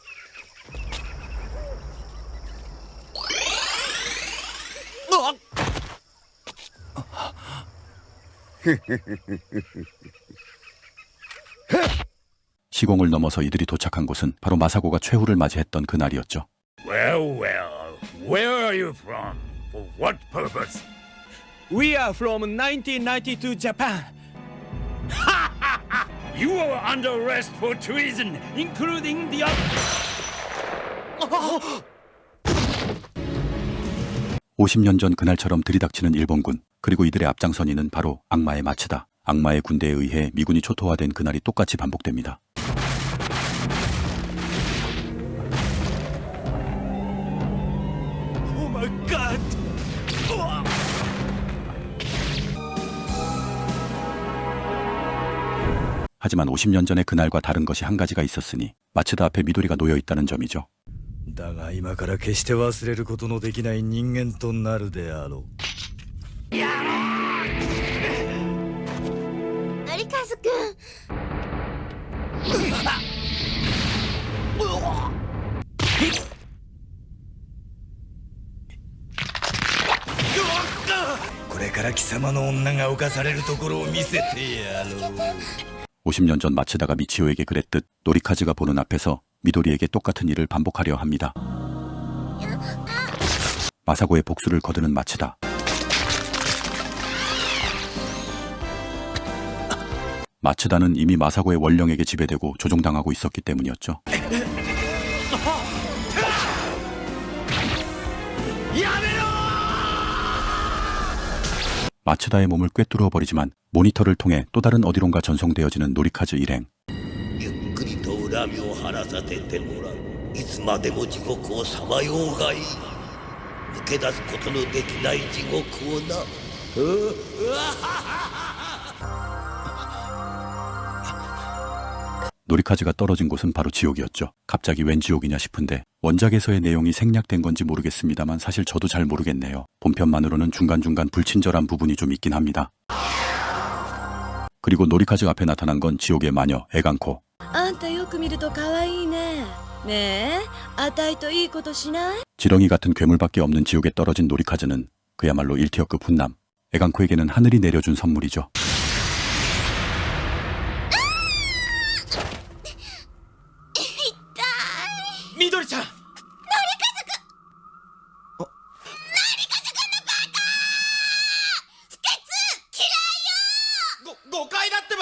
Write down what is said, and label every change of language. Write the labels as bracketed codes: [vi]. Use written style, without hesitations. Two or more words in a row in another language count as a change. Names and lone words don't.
[ko] 시공을 넘어서 이들이 도착한 곳은 바로 마사고가 최후를 맞이했던 그날이었죠. [en] Well, where are you from? For what purpose? We are from 1992 Japan. You are under arrest for treason, including the... [ko] 50년 전 그날처럼 들이닥치는 일본군, 그리고 이들의 앞장선 이는 바로 악마의 마츠다. 악마의 군대에 의해 미군이 초토화된 그날이 똑같이 반복됩니다. [en] Oh my god! [ko] 하지만 50년 전의 그날과 다른 것이 한 가지가 있었으니 마츠다 앞에 미도리가 놓여 있다는 점이죠. [ja] だが今から決して忘れることのできない人間となるであろう。のりかずくん。これから貴様の女が侵されるところを見せてやろう。 [ko] 50년 전 마츠다가 미치오에게 그랬듯 노리카즈가 보는 앞에서 미도리에게 똑같은 일을 반복하려 합니다. 마사고의 복수를 거두는 마츠다. 마츠다는 이미 마사고의 원령에게 지배되고 조종당하고 있었기 때문이었죠. 마츠다의 몸을 꿰뚫어 버리지만 모니터를 통해 또 다른 어디론가 전송되어지는 노리카즈 일행. [ja] ゆっくりと恨みを晴らさせてもらう。いつまでも地獄をさまようがいい。抜け出すことのできない地獄をな。 [ko] 노리카즈가 떨어진 곳은 바로 지옥이었죠. 갑자기 웬 지옥이냐 싶은데 원작에서의 내용이 생략된 건지 모르겠습니다만 사실 저도 잘 모르겠네요. 본편만으로는 중간중간 불친절한 부분이 좀 있긴 합니다. 그리고 노리카즈 앞에 나타난 건 지옥의 마녀 에간코. [ja] あんたよく見ると可愛いね。ねえ、あたいといいことしない？ [ko] 지렁이 같은 괴물밖에 없는 지옥에 떨어진 노리카즈는 그야말로 1티어급 훈남. 에간코에게는 하늘이 내려준 선물이죠. [ja] みどりちゃん。のりかずくん。のりかずくんのバカ！不潔！嫌いよ！誤解だ